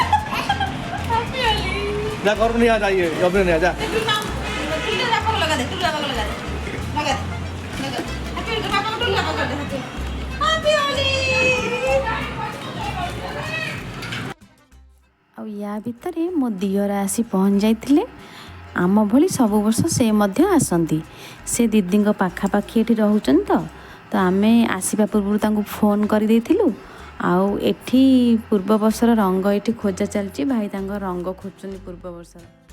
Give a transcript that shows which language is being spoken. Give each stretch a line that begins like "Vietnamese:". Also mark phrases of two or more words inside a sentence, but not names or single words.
Hindi: जा कर नहीं आ जाइए जब नहीं आ जा लगा दे लगा दे लगा दे हैप्पी पापा को लगा कर दे हैप्पी होली
Odia: ଆଉ ୟା ଭିତରେ ମୋ ଦିଅର ଆସି ପହଞ୍ଚି ଯାଇଥିଲେ ଆମ ଭଳି ସବୁ ବର୍ଷ ସେ ମଧ୍ୟ ଆସନ୍ତି ସେ ଦିଦିଙ୍କ ପାଖାପାଖି ଏଠି ରହୁଛନ୍ତି ତ ଆମେ ଆସିବା ପୂର୍ବରୁ ତାଙ୍କୁ ଫୋନ୍ କରିଦେଇଥିଲୁ ଆଉ ଏଠି ପୂର୍ବ ବର୍ଷର ରଙ୍ଗ ଏଠି ଖୋଜା ଚାଲିଛି ଭାଇ ତାଙ୍କ ରଙ୍ଗ ଖୋଜୁଛନ୍ତି ପୂର୍ବ ବର୍ଷର